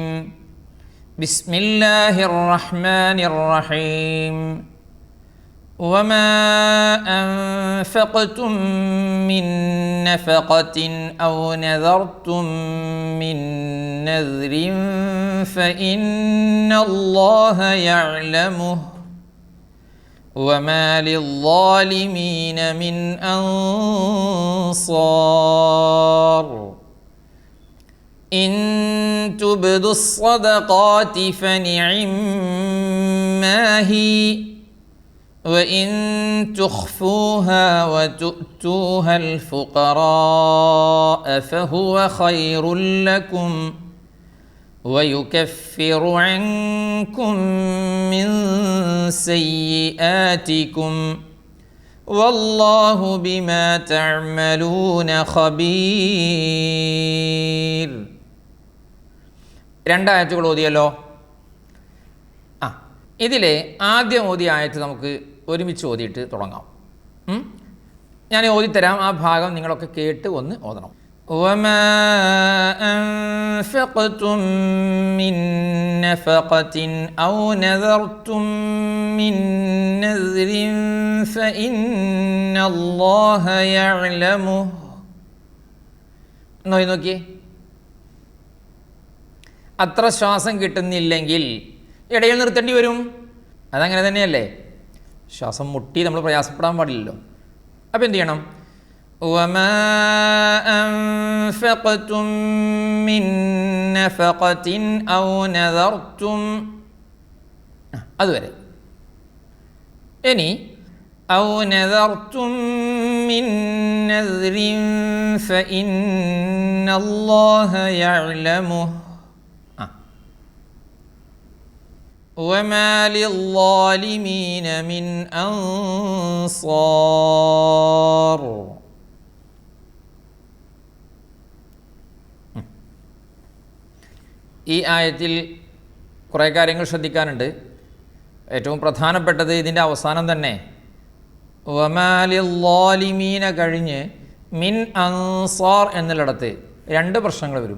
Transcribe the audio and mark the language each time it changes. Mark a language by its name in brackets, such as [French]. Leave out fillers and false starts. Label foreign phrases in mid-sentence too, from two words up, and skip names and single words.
[Arabic] بسم الله الرحمن الرحيم. وما أنفقتم من نفقة أو نذرتم من نذر فإن الله يعلمه وما للظالمين من أنصار إن تبدوا الصدقات فنعما هي وإن تخفوها وتؤتوها الفقراء فهو خير لكم ويكفر عنكم من سيئاتكم والله بما تعملون خبير. [Malayalam] 2 ആയത്തുകൾ ഓതിയല്ലോ. ഇതിലെ ആദ്യം ഓതിയ ആയത്ത് നമുക്ക് ഒരുമിച്ച് ഓതിയിട്ട് തുടങ്ങാം. ഞാൻ ഓതിത്തരാം, ആ ഭാഗം നിങ്ങളൊക്കെ കേട്ട് ഒന്ന് ഓതണം. [Arabic] وما أنفقتم من نفقة أو نذرتم من نذر فإن الله يعلمه. [Malayalam] നോക്കിയേ, അത്ര ശ്വാസം കിട്ടുന്നില്ലെങ്കിൽ ഇടയിൽ നിർത്തേണ്ടി വരും. അതങ്ങനെ തന്നെയല്ലേ, ശ്വാസം മുട്ടി നമ്മൾ പ്രയാസപ്പെടാൻ പാടില്ലല്ലോ. അപ്പം എന്ത് ചെയ്യണം? [Arabic] وما أنفقتم من نفقة أو نذرتم, [Malayalam] അതുവരെ. [Arabic] ഇനി أو نذرتم من نذر فإن الله يعلمه وما للظالمين من أنصار. [Malayalam] ഈ ആയത്തിൽ കുറേ കാര്യങ്ങൾ ശ്രദ്ധിക്കാനുണ്ട്. ഏറ്റവും പ്രധാനപ്പെട്ടത് ഇതിൻ്റെ അവസാനം തന്നെ [Arabic] وما للظالمين [Malayalam] കഴിഞ്ഞ് [Arabic] من أنصار [Malayalam] എന്നുള്ളിടത്ത് രണ്ട് പ്രശ്നങ്ങൾ വരും.